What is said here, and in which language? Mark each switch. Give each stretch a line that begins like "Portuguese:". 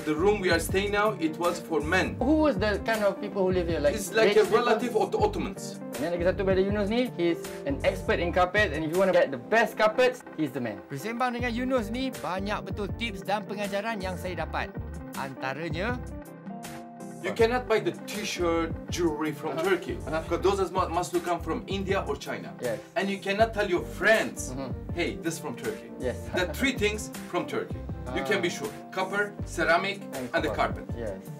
English: The room we are staying now, it was for men. Who was the kind of people who live here? It's like a relative of the Ottomans. And
Malay: lagi satu
English: Brother Yunus ni, he's an expert in carpet, and if you want to get the best carpets, he's the man.
Malay: Bersembang dengan Yunus ni, banyak betul tips dan pengajaran yang saya dapat. Antaranya,
English: You cannot buy the t-shirt, jewelry from Turkey because those must come from India or China. Yes. And you cannot tell your friends, hey, this from Turkey. Yes. The three things from Turkey. You can be sure. Copper, ceramic, and the carpet. Yes.